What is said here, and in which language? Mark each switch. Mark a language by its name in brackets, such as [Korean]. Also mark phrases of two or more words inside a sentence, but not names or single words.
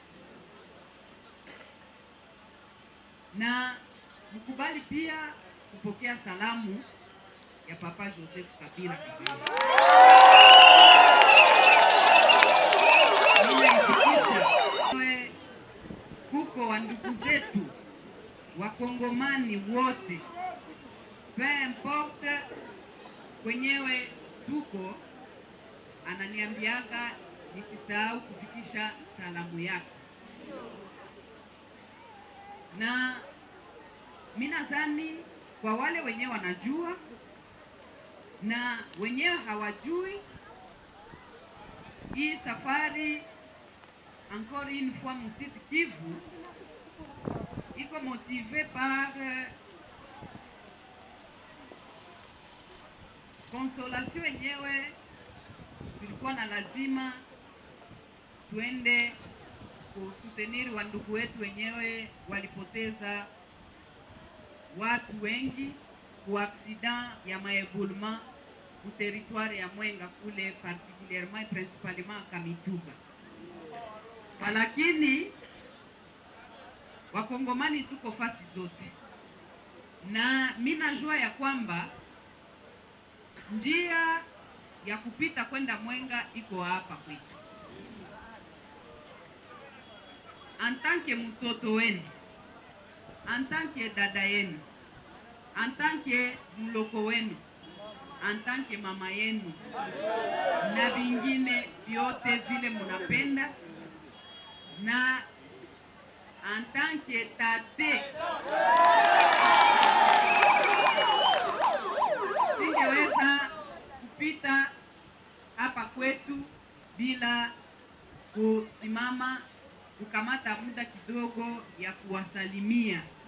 [Swahili] Na mkubali pia kupokea salamu ya Papa Joseph Kabila. Kuko wa ndugu zetu Wakongomani wote, [French] peu importe [Swahili] kwenyewe tuko, ananiambiaga nisisahau kufikisha salamu yake. Na mimi nadhani kwa wale wenyewe wanajua na wenyewe hawajui, hii safari [French] encore une fois [Swahili] Sud Kivu iko [French] motivé par consolation [Swahili] yenyewe. Tulikuwa na lazima tuende kusutenir wa ndugu wetu wenyewe walipoteza watu wengi kwa accident ya maeboulement ku territoire ya Mwenga kule, [French] particulièrement principalement Kamituga. [Swahili] Lakini Wakongomani tuko fasi zote, na mimi najua ya kwamba njia ya kupita kwenda Mwenga iko hapa kwetu. [French] En tant que [Swahili] mtoto wenu, [French] en tant que [Swahili] dada yenu, [French] en tant que [Swahili] mloko wenu, [French] en tant que [Swahili] mama yenu na vingine vyote vile munapenda, na [French] en tant que [Swahili] tate, singeweza kupita hapa kwetu bila kusimama kukamata muda kidogo ya kuwasalimia.